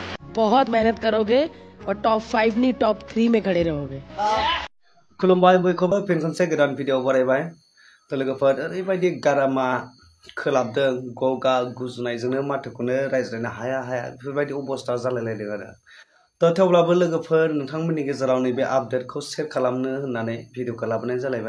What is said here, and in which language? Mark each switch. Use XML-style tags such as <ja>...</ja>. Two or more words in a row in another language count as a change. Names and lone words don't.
<hi>बहुत मेहनत करोगे और टॉप 5 नहीं टॉप 3 में खड़े रहोगे।</hi> <brx>खुलुमबाय बयखौबो फिन खनसे गोदान भिडिअ बरायबाय तो लोगोफोर ओरैबायदि गारामा खोलाबदों गगा गुजुनायजोंनो माथोखौनो रायज्लायनो हाया बेफोरबायदि अबस्था जालायलायदों आरो तो थेवब्लाबो लोगोफोर नोंथांमोननि गेजेराव नैबे आपडेटखौ शेयार खालामनो होननानै भिडिअखौ लाबोनाय जालायबाय।</brx>